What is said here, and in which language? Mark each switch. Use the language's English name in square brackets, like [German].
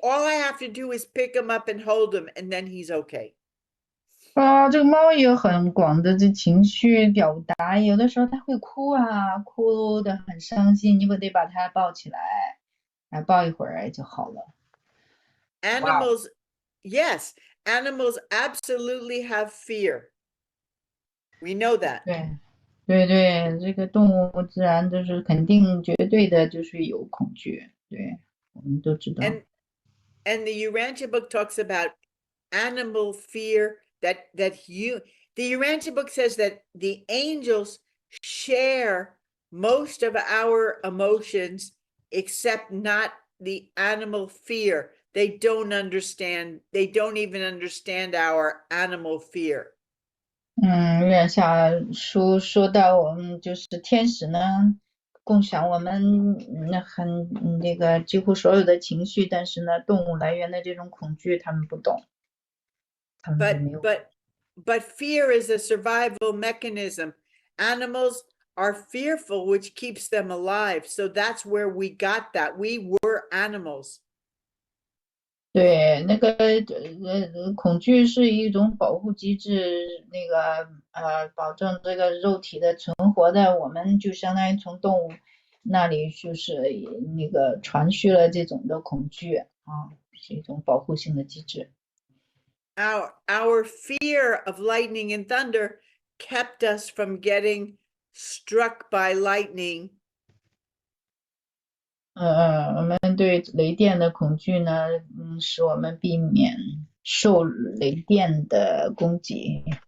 [English] All I have to do is pick him up and hold him, and then he's okay. [Chinese] 这个猫也有很广的这情绪表达，有的时候它会哭哭得很伤心，你得把它抱起来，抱一会儿就好了。 [English] Animals, yes, animals absolutely have fear. We know that. [Chinese] 对，这个动物自然就是肯定绝对的就是有恐惧，对，我们都知道。 [English] And the Urantia book talks about animal fear the Urantia book says that the angels share most of our emotions except not the animal fear. They don't even understand our animal fear. [Chinese] 月下书说到我们就是天使呢，共享我们这个几乎所有的情绪，但是呢，动物来源的这种恐惧他们不懂，他们就没有。 [English] But fear is a survival mechanism. Animals are fearful, which keeps them alive. So that's where we got that. We were animals. [Chinese] 对，那个恐惧是一种保护机制，那个保证这个肉体的存活的，我们就相当于从动物那里就是那个传续了这种的恐惧是一种保护性的机制。 [English] Our fear of lightning and thunder kept us from getting struck by lightning. [Chinese] 我们对雷电的恐惧呢，使我们避免受雷电的攻击。